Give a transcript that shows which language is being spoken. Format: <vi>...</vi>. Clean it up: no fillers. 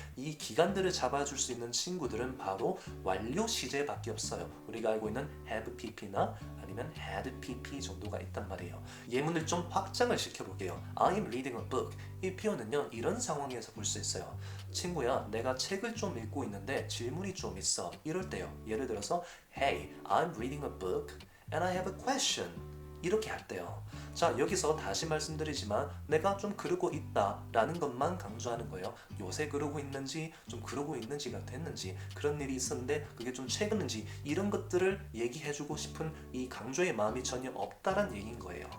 <ko>이 기간들을 잡아줄 수 있는 친구들은 바로 완료 시제밖에 없어요. 우리가 알고 있는 have pp나 아니면 had pp 정도가 있단 말이에요. 예문을 좀 확장을 시켜볼게요.</ko> <en>I'm reading a book.</en> <ko>이 표현은요, 이런 상황에서 볼 수 있어요. 친구야, 내가 책을 좀 읽고 있는데 질문이 좀 있어. 이럴 때요. 예를 들어서</ko> <en>Hey, I'm reading a book and I have a question.</en> <ko>이렇게 할 때요. 자, 여기서 다시 말씀드리지만 내가 좀 그러고 있다 라는 것만 강조하는 거예요. 요새 그러고 있는지 좀 그러고 있는지가 됐는지 그런 일이 있었는데 그게 좀 최근인지 이런 것들을 얘기해주고 싶은 이 강조의 마음이 전혀 없다란 얘기인 거예요.</ko>